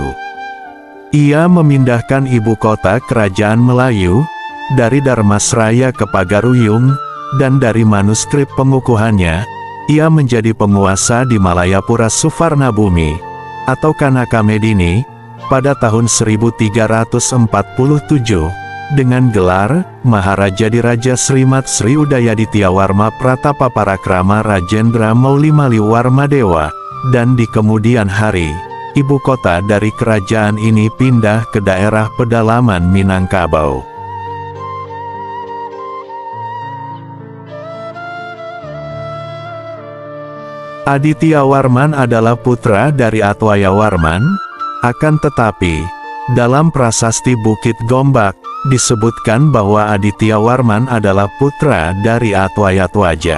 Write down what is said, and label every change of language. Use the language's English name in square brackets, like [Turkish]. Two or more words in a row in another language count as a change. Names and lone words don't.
[Indonesian] Ia memindahkan ibu kota kerajaan Melayu dari Dharmasraya ke Pagaruyung, dan dari manuskrip pengukuhannya, ia menjadi penguasa di Malayapura Suvarnabhumi atau Kanakamedini pada tahun 1347 dengan gelar Maharaja Diraja Srimat Sri Udayadityawarma Pratapaparakrama Rajendra Mauli Warmadewa, dan di kemudian hari, ibu kota dari kerajaan ini pindah ke daerah pedalaman Minangkabau. Adityawarman adalah putra dari Atwayawarman, akan tetapi, dalam prasasti Bukit Gombak, disebutkan bahwa Adityawarman adalah putra dari Atwayatwaja.